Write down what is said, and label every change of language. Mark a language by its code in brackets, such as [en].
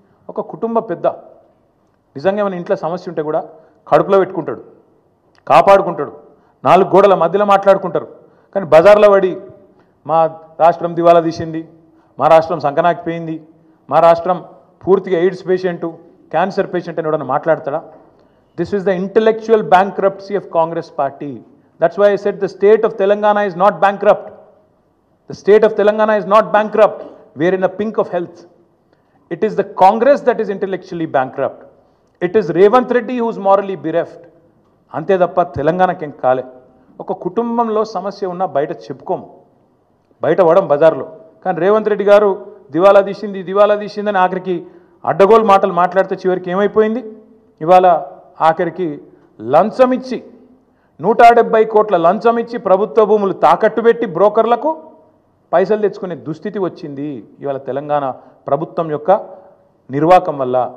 [te] ఒక కుటుంబ పెద్ద నిజంగా మన ఇంట్లో సమస్య ఉంటే కూడా కడుపులో పెట్టుకుంటాడు, కాపాడుకుంటాడు, 4 గోడల మధ్యలో మాట్లాడుకుంటారు. కానీ బజార్లో పడి మా రాష్ట్రం దివాలా తీసింది, మా రాష్ట్రం సంకనాకిపోయింది, మా రాష్ట్రం పూర్తిగా ఎయిడ్స్ పేషెంటు, క్యాన్సర్ పేషెంట్ అని ఎవడన్నా మాట్లాడతాడా? [en] This is the intellectual bankruptcy of Congress party. That's why I said the state of Telangana is not bankrupt. The state of Telangana is not bankrupt. We are in the pink of health. It is the Congress that is intellectually bankrupt. It is Revanth Reddy who is morally bereft. [te] అంతే తప్ప తెలంగాణకేం కాలే. ఒక కుటుంబంలో సమస్య ఉన్నా బయట చెప్పుకోము, బయట పడం బజార్లో. కానీ రేవంత్ రెడ్డి గారు దివాలా తీసిందని ఆఖరికి అడ్డగోలు మాటలు మాట్లాడితే చివరికి ఏమైపోయింది? ఇవాళ ఆఖరికి లంచం ఇచ్చి 170 కోట్ల లంచం ఇచ్చి ప్రభుత్వ భూములు తాకట్టు పెట్టి బ్రోకర్లకు పైసలు తెచ్చుకునే దుస్థితి వచ్చింది ఇవాళ తెలంగాణ ప్రభుత్వం యొక్క నిర్వాకం వల్ల.